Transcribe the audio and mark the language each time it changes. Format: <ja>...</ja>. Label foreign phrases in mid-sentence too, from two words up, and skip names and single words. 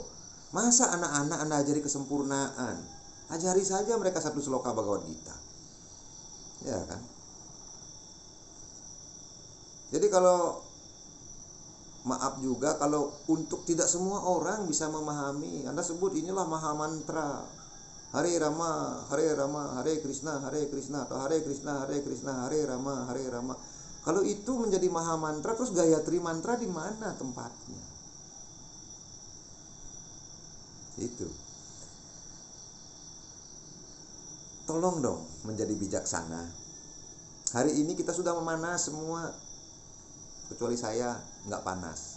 <id>Masa anak-anak Anda ajari kesempurnaan? Ajari saja mereka satu sloka Bhagavad Gita. Ya kan? Jadi kalau, maaf juga kalau untuk tidak semua orang bisa memahami, Anda sebut inilah maha mantra. Hare Rama, Hare Rama, Hare Krishna, atau Hare Krishna, Hare Rama, Hare Rama. Kalau itu menjadi maha mantra, terus Gayatri mantra di mana tempatnya? Itu. Tolong dong menjadi bijaksana. Hari ini kita sudah memanas semua, kecuali saya nggak panas.</id>